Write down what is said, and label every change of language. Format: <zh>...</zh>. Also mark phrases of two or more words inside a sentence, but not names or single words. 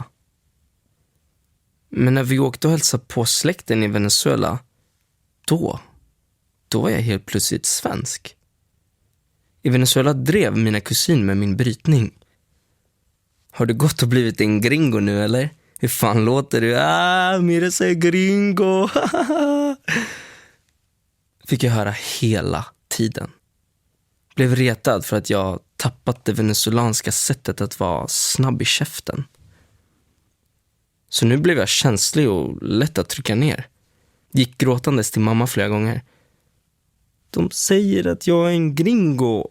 <sv>Men när vi åkte och hälsade på släkten i Venezuela, då var jag helt plötsligt svensk. I Venezuela drev mina kusiner med min brytning. Har du gått och blivit en gringo nu, eller? Hur fan låter du?</sv> <es>Mira ese gringo.</es> <sv>Fick jag höra hela tiden. Blev retad för att jag tappat det venezuelanska sättet att vara snabb i käften. Så nu blev jag känslig och lätt att trycka ner. Gick gråtandes till mamma flera gånger. De säger att jag är en gringo.</sv>